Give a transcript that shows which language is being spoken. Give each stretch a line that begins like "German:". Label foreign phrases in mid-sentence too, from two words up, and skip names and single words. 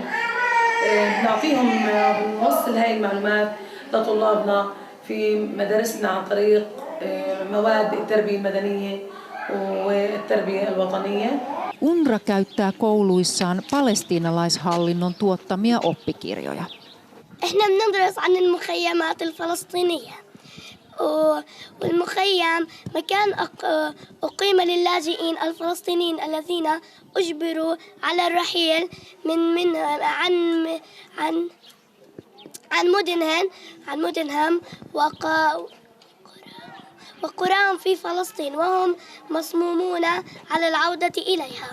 Arabic: نعطيهم نوصل هاي المعلومات لطلابنا في مدارسنا عن طريق مواد التربية المدنية والتربية الوطنية.
Finnish: UNRWA käyttää kouluissaan palestiinalaishallinnon tuottamia oppikirjoja.
Arabic: إحنا بندرس عن المخيمات الفلسطينية. والمخيم مكان أقيم للاجئين الفلسطينيين الذين أجبروا على الرحيل عن مدنهم وقراهم في فلسطين وهم مصمومون على العودة إليها.